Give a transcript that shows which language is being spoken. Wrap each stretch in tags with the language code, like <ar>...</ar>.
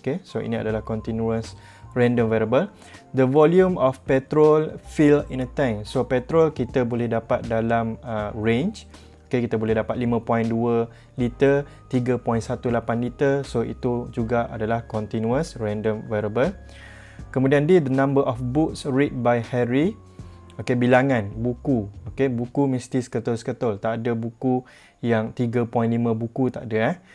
<ms>So ini adalah continuous random variable.</ms> <en>The volume of petrol filled in a tank, so petrol</en> <ms>kita boleh dapat dalam range. Kita boleh dapat 5.2 liter, 3.18 liter. So itu juga adalah continuous random variable.</ms> <en>Kemudian the number of books read by Harry.</en> <ms>Bilangan buku. Buku mesti seketul-seketul. Tak ada buku yang 3.5 buku, tak ada.</ms>